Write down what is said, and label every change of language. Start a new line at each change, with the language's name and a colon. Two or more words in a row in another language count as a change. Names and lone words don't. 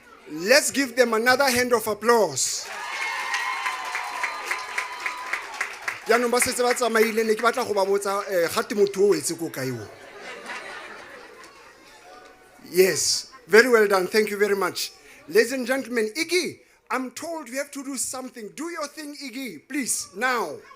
English: Let's give them another hand of applause.
Tswana: Jaanong ba setse ba tsamaile ne ke batla go ba botsa gate motho o etse ko kae o.
English: Yes, very well done. Thank you very much. Ladies and gentlemen, Iggy, I'm told you have to do something. Do your thing, Iggy, please, now.